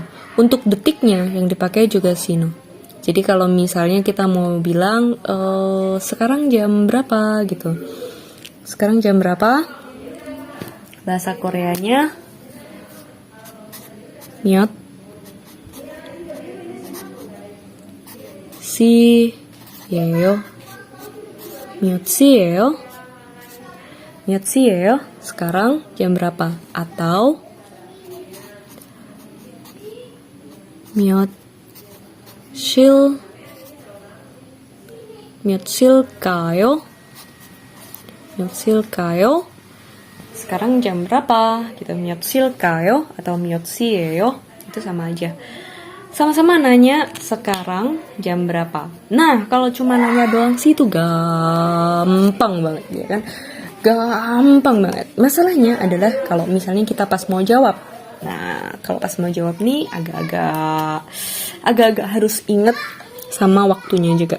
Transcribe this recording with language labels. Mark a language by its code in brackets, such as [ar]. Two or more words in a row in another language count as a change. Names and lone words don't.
[id] Untuk detiknya yang dipakai juga sino. Jadi kalau misalnya kita mau bilang sekarang jam berapa gitu. Sekarang jam berapa? Bahasa Koreanya [ko] 몇 시 예요. 몇 시예요? [id] sekarang jam berapa? Atau [ko] 몇 시일까요? [id] sekarang jam berapa? Gitu, [ko] 몇 시일까요? atau 몇 시예요? [id] Itu sama aja. Sama-sama nanya sekarang jam berapa. Nah, kalau cuma nanya doang sih itu gampang banget ya kan. Gampang banget. Masalahnya adalah kalau misalnya kita pas mau jawab. Nah, kalau pas mau jawab nih agak-agak harus inget sama waktunya juga.